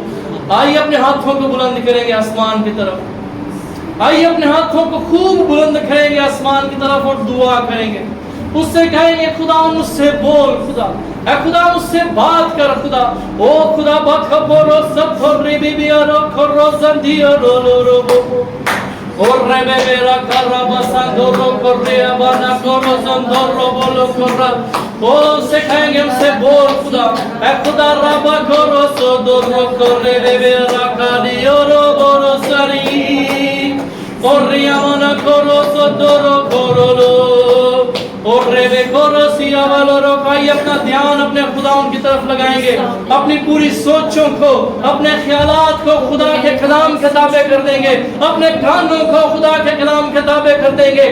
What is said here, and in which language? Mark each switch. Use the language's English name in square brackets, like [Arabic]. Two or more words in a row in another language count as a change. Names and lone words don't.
[Urdu] آئیے اپنے ہاتھوں کو بلند کریں گے آسمان کی طرف. آئیے اپنے ہاتھوں کو خوب بلند کریں گے آسمان کی طرف اور دعا کریں گے. اس سے کہیں گے خدا مجھ سے بول. خدا اے خدا مجھ سے بات کر. خدا او خدا بات بولو سب بھری بی بی رو کرو زندیو رو رو رو بو اور رے میرا کرا بسندو رو کرے ابانا کرو زندو رو بولو کرا. او سے کہیں گے ہم سے بول. خدا اے خدا ربا کرو سو دو رو کرے میرا کاریو رو بولو سری اور ریامانا کرو سو دو رو کرو لو اور ریوے کورو سیا والو رو. آئیے اپنا دھیان اپنے خداوند کی طرف لگائیں گے, اپنی پوری سوچوں کو, اپنے خیالات کو خدا کے کلام کے تابع کر دیں گے, اپنے کانوں کو خدا کے کلام کے تابع کر دیں گے.